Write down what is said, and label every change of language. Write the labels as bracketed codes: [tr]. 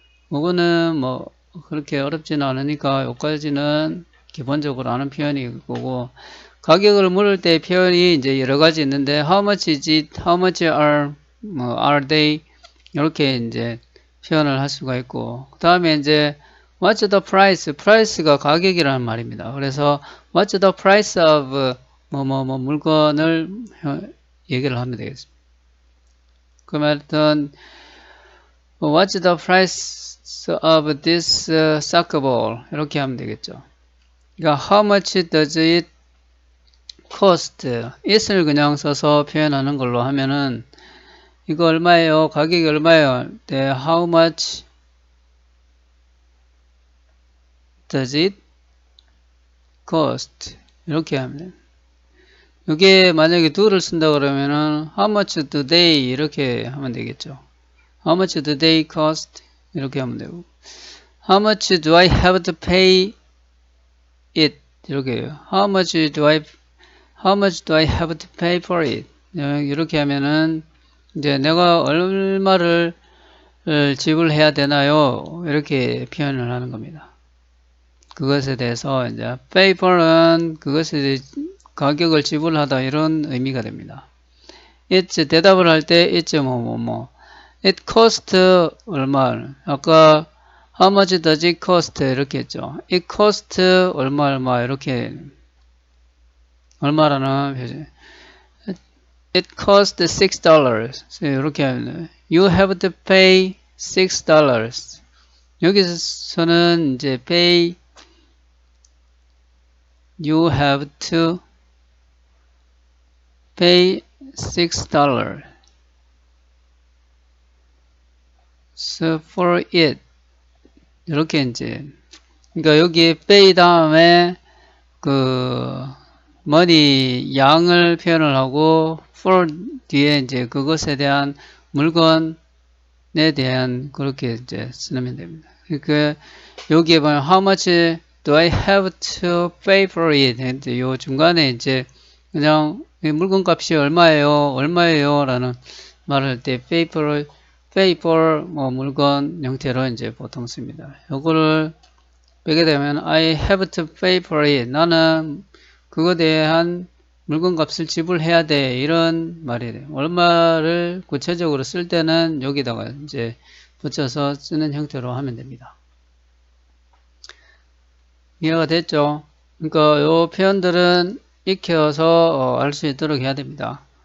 [ko] 이거는 뭐 그렇게 어렵지는 않으니까 여기까지는 기본적으로 아는 표현이고 가격을 물을 때 표현이 이제 여러 가지 있는데 [en] how much is it, how much are they [ko] 이렇게 이제 표현을 할 수가 있고 그 다음에 이제 [en] what's the price, [ko] price가 가격이라는 말입니다. 그래서 [en] what's the price of [ko] 물건을 얘기를 하면 되겠습니다. 그러면 [en] what's the price of this soccer ball [ko] 이렇게 하면 되겠죠. 그러니까 [en] how much does it cost [ko] it을 그냥 써서 표현하는 걸로 하면은 이거 얼마예요? 가격이 얼마예요? 네, [en] how much does it cost [ko] 이렇게 하면 이게 만약에 do를 쓴다 그러면은 [en] how much do they [ko] 이렇게 하면 되겠죠. [en] how much do they cost [ko] 이렇게 하면 되고 [en] how much do I have to pay it [ko] 이렇게 해요. [en] how much do I have to pay for it [ko] 이렇게 하면은 이제 내가 얼마를 지불해야 되나요? 이렇게 표현을 하는 겁니다. 그것에 대해서 이제 pay for은 그것에 가격을 지불하다 이런 의미가 됩니다. [en] it's [ko] 대답을 할 때 [en] it's it cost [ko] 얼마 아까 [en] how much does it cost [ko] 이렇게 했죠. [en] it cost [ko] 얼마 이렇게 얼마라는 표현 [en] it cost $6 [ko] 이렇게 하면 [en] you have to pay $6 [ko] 여기서는 이제 [en] pay you have to pay $6 [ko] so for it 이렇게 이제 그러니까 여기 pay 다음에 그 money 양을 표현을 하고 for 뒤에 이제 그것에 대한 물건에 대한 그렇게 이제 쓰면 됩니다. [en] 그러니까 여기에 보면 how much do I have to pay for it? [ko] 요 중간에 이제 그냥 물건 값이 얼마예요? 라는 말을 할 때 pay for 물건 형태로 이제 보통 씁니다. 요거를 빼게 되면 [en] I have to pay for it. [ko] 나는 그거에 대한 물건 값을 지불해야 돼. 이런 말이 돼요. 얼마를 구체적으로 쓸 때는 여기다가 이제 붙여서 쓰는 형태로 하면 됩니다. 이해가 됐죠? 그러니까 요 표현들은 익혀서 알 수 있도록 해야 됩니다.